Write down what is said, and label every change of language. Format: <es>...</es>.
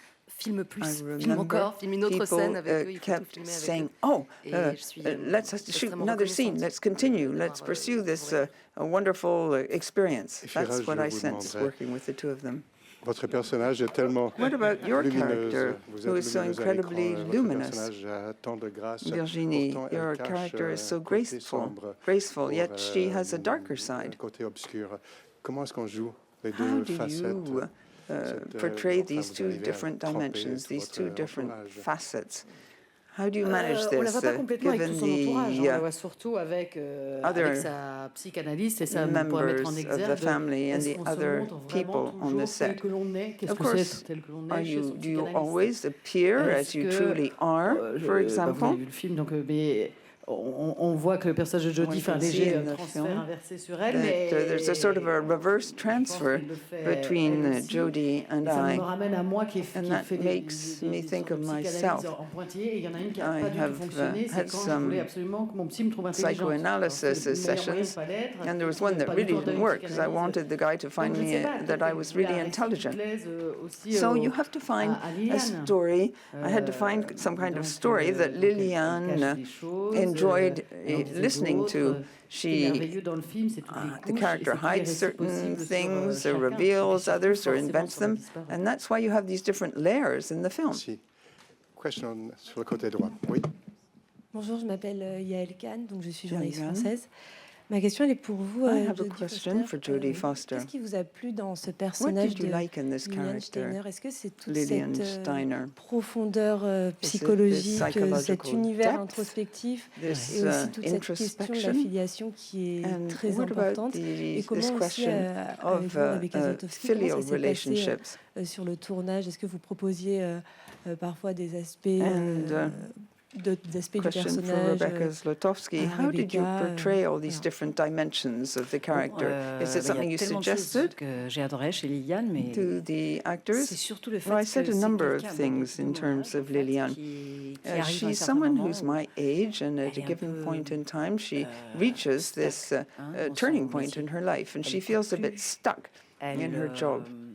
<fr>Filme plus, filme encore, filme une autre scène avec eux.</fr> <en>Kept saying, let's shoot another scene, let's continue, let's pursue this wonderful experience. That's what I sense working with the two of them.</en> <fr>Votre personnage est tellement</fr> <en>What about your character, who is so incredibly luminous? Virginie, your character is so graceful, yet she has a darker side.</en> <fr>Côté obscur. Comment est-ce qu'on joue les deux facettes?</fr> <en>Portray these two different dimensions, these two different facets. How do you manage this, given the</en> <fr>surtout avec</fr> <en>other</en> <fr>sa psychanalyste et ça</fr> <en>members of the family and the other people on the set? Of course, do you always appear as you truly are, for example?</en> <fr>Vous avez vu le film, donc, mais on voit que le personnage de Jodie fait un léger transfert inversé sur elle, mais</fr> <en>there's a sort of a reverse transfer between Jodie and I, and that makes me think of myself. I have had some psychoanalysis sessions, and there was one that really didn't work because I wanted the guy to find me that I was really intelligent. So you have to find a story. I had to find some kind of story that Liliane enjoyed listening to. The character hides certain things, or reveals others, or invents them, and that's why you have these different layers in the film.</en> <fr>Question sur le côté droit. Oui. Bonjour, je m'appelle Yael Kahn, donc je suis journaliste française. Ma question elle est pour vous, Jodie Foster. Qu'est-ce qui vous a plu dans ce personnage de Liliane Steiner? Est-ce que c'est toute cette profondeur psychologique, cet univers introspectif, et aussi toute cette question de la filiation qui est très importante? Et comment aussi, avec vous, Rebecca Zlotowski, comment ça s'est passé sur le tournage? Est-ce que vous proposiez parfois des aspects</fr> <en>Question for Rebecca Zlotowski. How did you portray all these different dimensions of the character? Is it something you suggested to the actors? Well, I said a number of things in terms of Liliane. She's someone who's my age, and at a given point in time, she reaches this turning point in her life, and she feels a bit stuck in her job.</en>